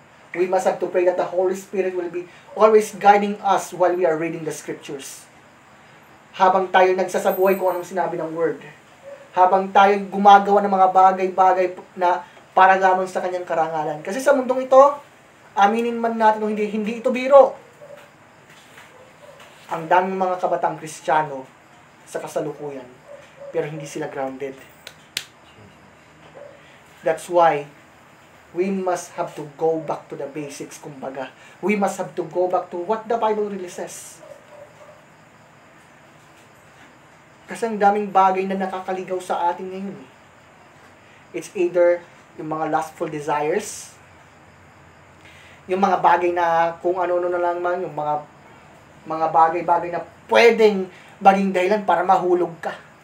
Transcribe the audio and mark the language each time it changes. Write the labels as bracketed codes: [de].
[en] We must have to pray that the Holy Spirit will be always guiding us while we are reading the Scriptures. [tl] Habang tayo nagsasabuhay kung anong sinabi ng Word. Habang tayo gumagawa ng mga bagay-bagay na para lamang sa Kanyang karangalan. Kasi sa mundong ito, aminin man natin o hindi ito biro. Ang daming mga kabatang Kristiyano sa kasalukuyan, pero hindi sila grounded. [en] That's why we must have to go back to the basics, [tl] kumbaga. [en] We must have to go back to what the Bible really says. [tl] Kasi ang daming bagay na nakakaligaw sa atin ngayon. [en] It's either [tl] yung mga [en] lustful desires, [tl] yung mga bagay na kung ano-ano na lang man, yung mga bagay-bagay na pwedeng maging dahilan para mahulog ka.